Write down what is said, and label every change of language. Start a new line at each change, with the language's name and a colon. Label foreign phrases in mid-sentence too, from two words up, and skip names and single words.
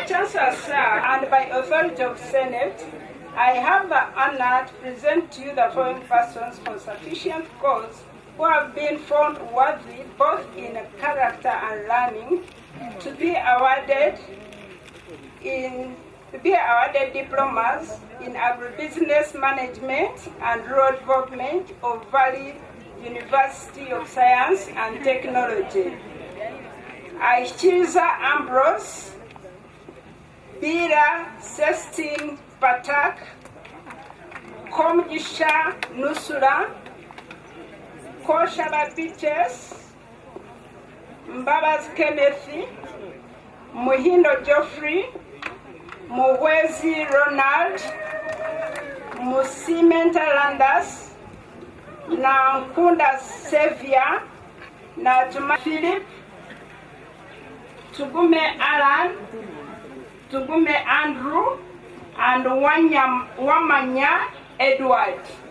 English: Chancellor, sir, and by authority of Senate, I have the honor to present to you the following persons for sufficient cause who have been found worthy both in character and learning to be awarded diplomas in agribusiness management and rural development of Valley University of Science and Technology. Aichiza Ambrose, Bira Sestin Patak, Komjisha Nusura, Koshaba Biches, Mbabas Kenneth, Muhindo Geoffrey, Muwezi Ronald, Musimenta Landas, na Nkunda Sevia, na Tuma Philip, Tugume Alan, Tugume Andrew, and Wamanya Edward.